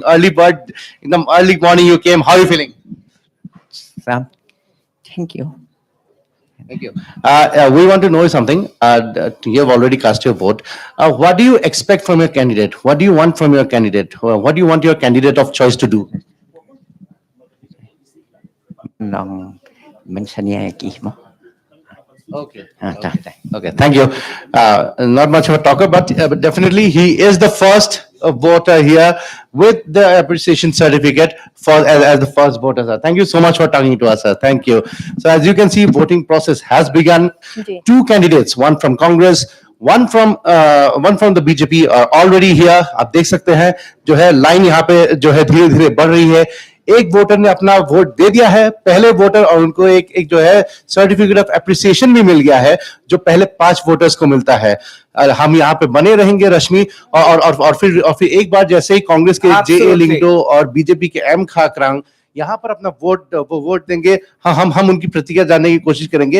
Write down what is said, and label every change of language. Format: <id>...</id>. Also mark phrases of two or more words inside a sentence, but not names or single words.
<en>Early bird, in the early morning you came. How are you feeling? Sam, thank you. Thank you. We want to know something. You have already cast your vote. What do you expect from your candidate? What do you want from your candidate? What do you want your candidate of choice to do?</en> <kha>Nong mensaniaki mo.</kha> <en>Okay. Okay. Thank you. Not much of a talker, but definitely he is the first voter here with the appreciation certificate as the first voter, sir. Thank you so much for talking to us, sir. Thank you. So as you can see, voting process has begun.</en> <hi>जी.</hi> <en>2 candidates, one from Congress, one from the BJP are already here.</en> <hi>आप देख सकते हैं जो है लाइन यहाँ पे जो है धीरे धीरे बढ़ रही है. एक वोटर ने अपना वोट दे दिया है, पहले वोटर, और उनको एक जो है</hi> <en>certificate of appreciation</en> <hi>भी मिल गया है जो पहले 5 वोटर्स को मिलता है. हम यहाँ पे बने रहेंगे रश्मि, और फिर एक बार जैसे ही कांग्रेस के जे लिंगडो और बीजेपी के एम खाकरांग यहाँ पर अपना वोट देंगे, हम उनकी प्रतिक्रिया जानने की कोशिश करेंगे.</hi>